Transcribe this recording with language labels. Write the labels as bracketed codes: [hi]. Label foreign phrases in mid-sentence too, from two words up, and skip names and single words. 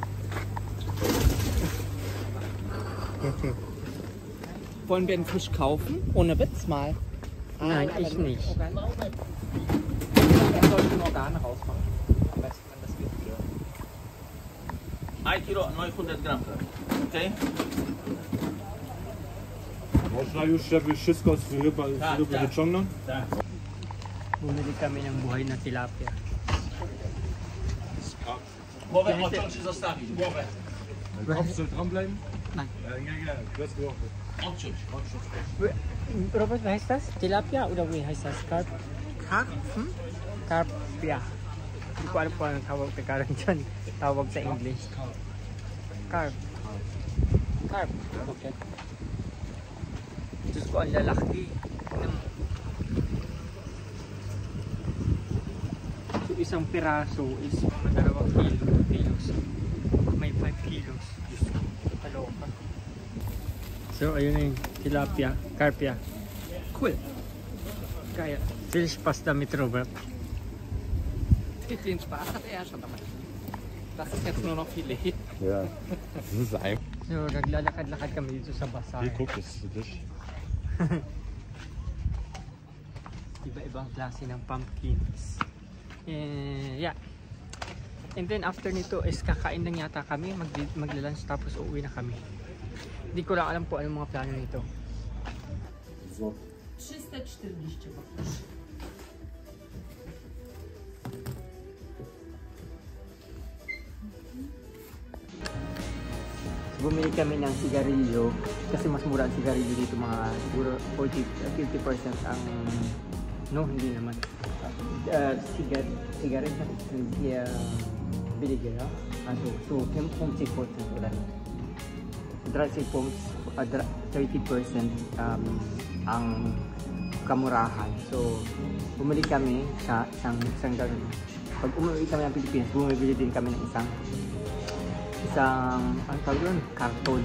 [de] Okay. Wollen wir einen Fisch kaufen? Ohne Witz mal. Nein, ich nicht. Er sollte den Organe rausmachen. Am besten, wenn das geht wieder. 1 kilo 900 gram. Okay? [pl] Można już, żeby wszystko wyciągnąć? Tak. [tl] Bumili kami ng buhay na tilapia. [pl] Głowę odciąć i zostawić. Głowę. [de] Kopf soll dranbleiben? Nein. Ja, das Woche. Odciąć. Robert, wie heißt das? Tilapia oder wie heißt das? [en] Carp? [de] Karpfen? [tl] Carpia. Hindi ko alam po anong tawag na karon dyan. Tawag sa English. Carp. Carp. Okay. Diyos ko, ang lalaki. So, isang piraso is mga 2 kilos. May 5 kilos. Diyos ko, kaloka. So, ayun na yung tilapia. Carpia. [en] Cool. Kaya, fish pasta mit Robert. [de] Den Spaß hat er schon damit. Das ist jetzt nur noch Filet. Ja, das ist einfach. So, [tl] naglalakad-lakad kami dito sa bazaar. [de] Hier, guck, das ist für dich. [tl] Iba-ibang klase ng pumpkins. [en] Yeah. [tl] And then after nito is kakain lang yata kami, magla-lunch tapos uuwi na kami. Hindi ko lang alam po anong mga plano nito. [pl] 340 poproszę. [tl] Bumili kami ng sigarilyo kasi mas mura ang sigarilyo dito, mga siguro 50% ang hindi naman. [de] Zigaretten sind hier billiger, ja? Also so 50% oder 30% [tl] ang kamurahan. So bumili kami sa isang ganun. pag umuwi kami ng Pilipinas, bumibili din kami ng isang ang tawag yun, karton.